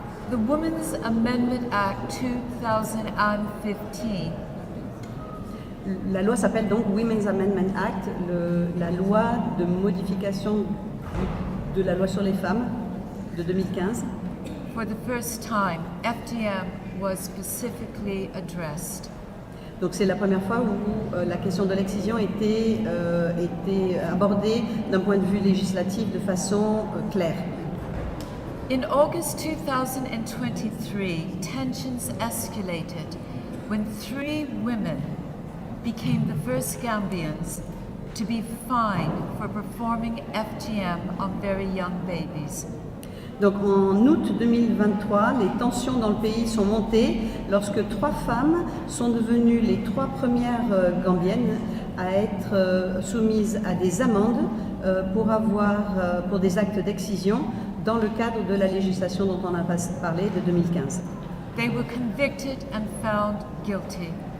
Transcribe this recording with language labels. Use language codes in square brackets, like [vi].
[en] The Women's Amendment Act 2015. [fr] La loi s'appelle donc Women's Amendment Act, la loi de modification de la loi sur les femmes de 2015. [en] For the first time, FGM was specifically addressed. [fr] Donc c'est la première fois où la question de l'excision était abordée d'un point de vue législatif de façon claire. [en] In August 2023, tensions escalated when 3 women became the first Gambians to be fined for performing FGM on very young babies. [fr] Donc en août 2023, les tensions dans le pays sont montées lorsque 3 femmes sont devenues les 3 premières Gambiennes à être soumises à des amendes pour des actes d'excision dans le cadre de la législation dont on a parlé de 2015. [en] They were convicted and found guilty.